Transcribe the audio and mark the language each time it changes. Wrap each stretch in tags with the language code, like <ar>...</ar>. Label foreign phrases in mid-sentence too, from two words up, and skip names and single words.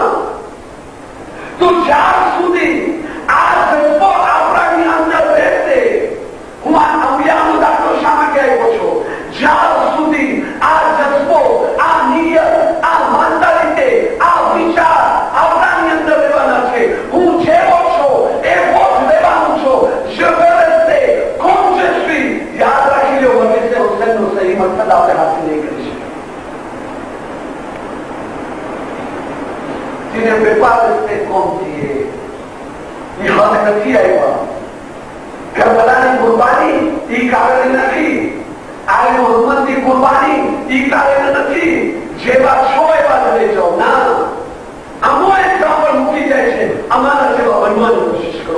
<gu>તો જ્યાર સુધી આ જજ્બો આપણાની અંદર રહેશે, હું આ અંબિયાનો દાખલો શા માટે આવ્યો છું? જ્યાર સુધી આ જજ્બો, આ નિયત, આ મેન્ટાલિટી, આ વિચાર આપણાની અંદર રહેવાના છે. હું જેવો છો એવો જ રહેવાનું છું.</gu> <fr>Je veux rester comme je suis.</fr> <gu>યાદ રાખી લો, મને સે હુસૈનનો સહી મકસદ આપણે હાસિલ નહીં કરી શકીએ.</gu> <hi>जिन्हें व्यापार से कौन चाहिए ये हद</hi> <gu>નથી આવ્યા. કરબલાની કુરબાની એ કારણે નથી, આલે મોહમ્મદની કુરબાની એ કારણે નથી, જેવા છો એવા જ રહી જાઓ ના. અમો એક્ઝામ્પલ મૂકી જાય છે, અમારા જેવા બનવાની કોશિશ કરો.</gu>